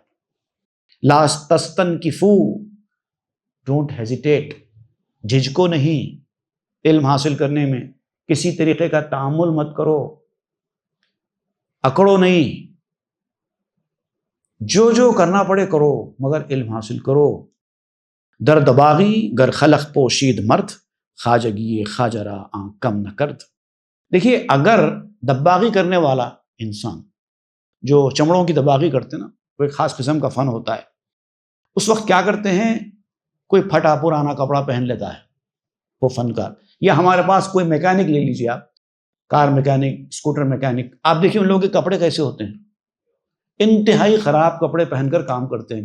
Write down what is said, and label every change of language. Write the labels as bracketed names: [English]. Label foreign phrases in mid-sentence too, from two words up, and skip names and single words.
[Arabic] لا تستنکفوا، [English] don't hesitate, [Urdu] جھجکو نہیں. علم حاصل کرنے میں کسی طریقے کا تعامل مت کرو، اکڑو نہیں، جو کرنا پڑے کرو، مگر علم حاصل کرو. [Persian] در دباغی گر خلق پوشید مرد، خواجگی خواجہ را آنکھ کم نہ کرد. [Urdu] دیکھیے اگر دباغی کرنے والا انسان، جو چمڑوں کی دباغی کرتے ہیں نا، وہ ایک خاص قسم کا فن ہوتا ہے. اس وقت کیا کرتے ہیں، کوئی پھٹا پرانا کپڑا پہن لیتا ہے وہ فنکار. یا ہمارے پاس کوئی میکینک لے لیجیے آپ، کار میکینک، اسکوٹر میکینک، آپ دیکھیے ان لوگوں کے کپڑے کیسے ہوتے ہیں، انتہائی خراب کپڑے پہن کر کام کرتے ہیں.